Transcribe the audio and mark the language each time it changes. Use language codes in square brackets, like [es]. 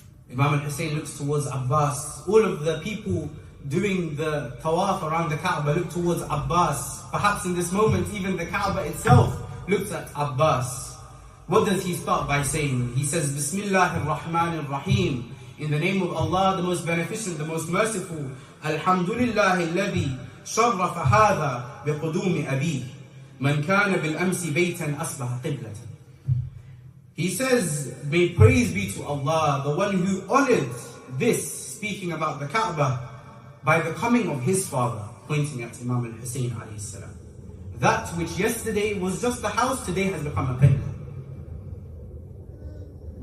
[en] Imam al-Husayn looks towards Abbas. All of the people doing the tawaf around the Kaaba look towards Abbas. Perhaps in this moment, even the Kaaba itself looks at Abbas. What does he start by saying? He says, Bismillah ar-Rahman ar-Rahim. In the name of Allah, the most beneficent, the most merciful, [ar] الحمد لله الذي شرف هذا بقدوم أبيه من كان بالأمس بيتا أصبح قبلة. [en] He says, may praise be to Allah, the one who honored this, speaking about the Kaaba, by the coming of his father, pointing at Imam al-Husayn alayhi salam. That which yesterday was just a house, today has become a Qiblah.